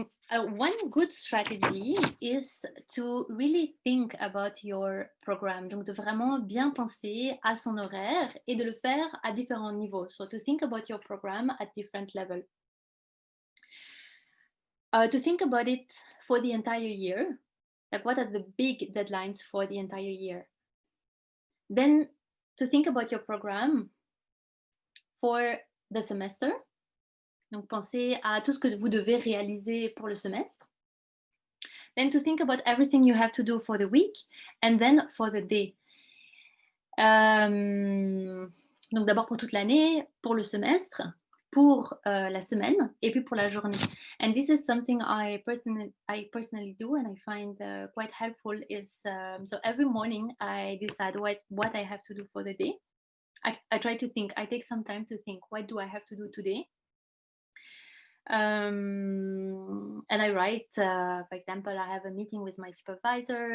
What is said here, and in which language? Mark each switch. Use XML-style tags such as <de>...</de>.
<en>One good strategy is to really think about your program.</en> <fr>Donc, de vraiment bien penser à son horaire et de le faire à différents niveaux.</fr> <en>So, to think about your program at different levels. To think about it for the entire year. Like, what are the big deadlines for the entire year? Then, to think about your program for the semester.</en> <fr>Donc, pensez à tout ce que vous devez réaliser pour le semestre.</fr> <en>Then to think about everything you have to do for the week and then for the day.</en> <fr>Donc, d'abord pour toute l'année, pour le semestre, pour la semaine et puis pour la journée.</fr> <en>And this is something I personally do and I find quite helpful is so every morning I decide what I have to do for the day. I try to think, I take some time to think, what do I have to do today? And I write, for example, I have a meeting with my supervisor.</en>